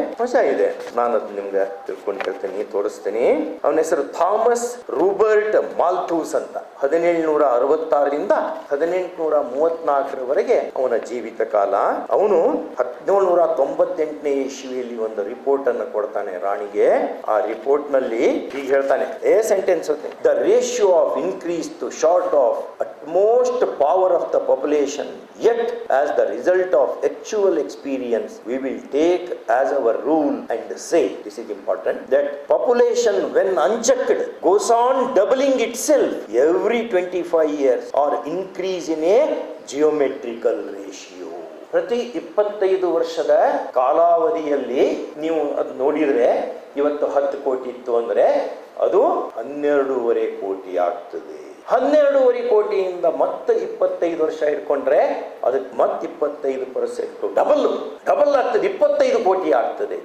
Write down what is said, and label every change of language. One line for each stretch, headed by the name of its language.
Kannada: ಮಜಾ ಇದೆ, ನಾನು ಅದು ನಿಮ್ಗೆ ತಿಳ್ಕೊಂಡು ಹೇಳ್ತೀನಿ, ತೋರಿಸ್ತೀನಿ. ಅವನ ಹೆಸರು ಥಾಮಸ್ ರೂಬರ್ಟ್ ಮಾಲ್ಥೂಸ್ ಅಂತ. 1766ರಿಂದ 1834ರವರೆಗೆ ಅವನ ಜೀವಿತ ಕಾಲ. ಅವನು 1798ನೇ ಇಸ್ವಿಯಲ್ಲಿ ಒಂದು ರಿಪೋರ್ಟ್ ಅನ್ನು ಕೊಡ್ತಾನೆ ರಾಣಿಗೆ. ಆ ರಿಪೋರ್ಟ್ ನಲ್ಲಿ ಹೀಗೆ ಹೇಳ್ತಾನೆ, sentence,
English: The ratio of increase to short of at most power of the population, yet as the result of actual experience we will take as our rule and say, this is important, that population when unchecked goes on doubling itself every 25 years or increase in a geometrical ratio.
Kannada: ಪ್ರತಿ 25 ವರ್ಷದ ಕಾಲಾವಧಿಯಲ್ಲಿ ನೀವು ಅದು ನೋಡಿದ್ರೆ, ಇವತ್ತು 10 ಕೋಟಿ ಇತ್ತು ಅಂದ್ರೆ ಅದು 12.5 ಕೋಟಿ ಆಗ್ತದೆ. 12.5 ಕೋಟಿಯಿಂದ ಮತ್ತೆ 25 ವರ್ಷ ಇಟ್ಕೊಂಡ್ರೆ ಅದಕ್ಕೆ ಮತ್ತೆ 25% ಡಬಲ್ ಆಗ್ತದೆ, 25 ಕೋಟಿ ಆಗ್ತದೆ.